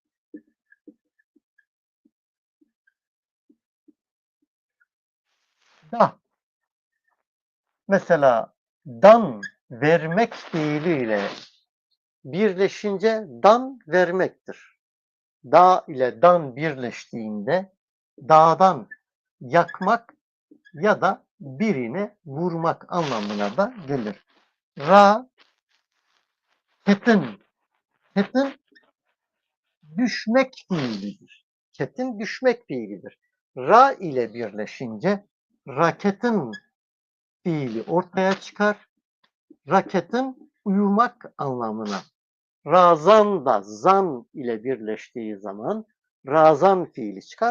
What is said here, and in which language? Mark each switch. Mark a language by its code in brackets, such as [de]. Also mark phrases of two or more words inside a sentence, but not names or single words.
[tr] Da mesela dan vermek fiiliyle birleşince dan vermektir. Da ile dan birleştiğinde dağdan yakmak ya da birine vurmak anlamına da gelir. [ku] Ra, ketin. [tr] Ketin düşmek fiilidir. Ketin düşmek fiilidir. Ra ile birleşince raketin fiili ortaya çıkar. Raketin uyumak anlamına. Razan da zan ile birleştiği zaman razan fiili çıkar.